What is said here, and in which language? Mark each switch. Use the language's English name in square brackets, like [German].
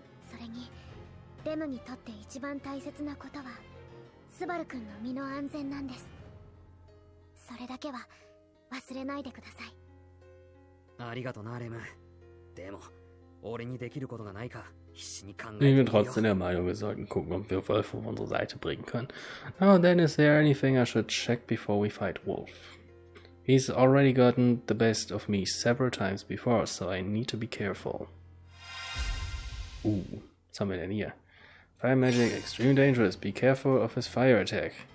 [Japanese] それにレムにとって一番大切なことはスバル君の身の安全なんです。それだけは忘れないでください。ありがとなレム。でも俺にできることがないか必死に考えて [German] Ich bin trotzdem der Meinung, wir sollten gucken, ob wir Wolf auf unsere Seite bringen können. [English] Oh, then is there anything I should check before we fight Wolf? He's already gotten the best of me several times before, so I need to be careful. [German] Was haben wir denn hier? [English] Fire magic, extreme dangerous. Be careful of his fire attack.